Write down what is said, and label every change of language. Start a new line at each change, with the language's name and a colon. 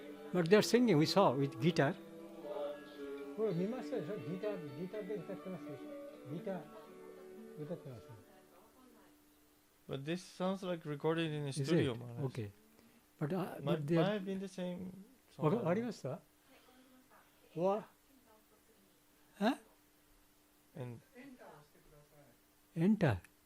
English: But they're singing, we saw with guitar.
Japanese: これ見ましたでしょ？ギターで歌ってますでしょ？ギター歌ってます。
English: But this sounds like recorded in a studio, Maharaj. Okay. But Might have been the same song.
Japanese: ありました？わ？え？
English: And Enter.